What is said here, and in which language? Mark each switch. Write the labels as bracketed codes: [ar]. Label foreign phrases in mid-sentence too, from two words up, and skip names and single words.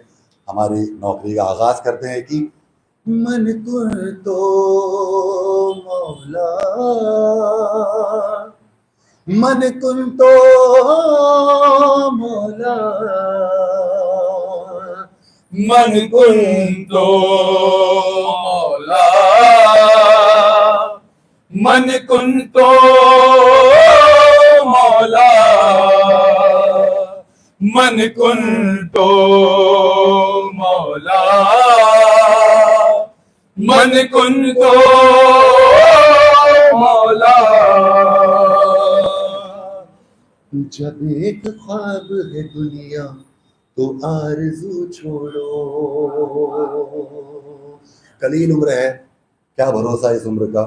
[ur] ہماری نوکری کا آغاز کرتے ہیں کہ [ar] من کنتو مولا، من کنتو مولا, من کنتو مولا من کنتو مولا من کنتو مولا من کنتو مولا. [ur] جب ایک خواب ہے دنیا تو آرزو چھوڑو. قلیل عمر ہے، کیا بھروسہ اس عمر کا.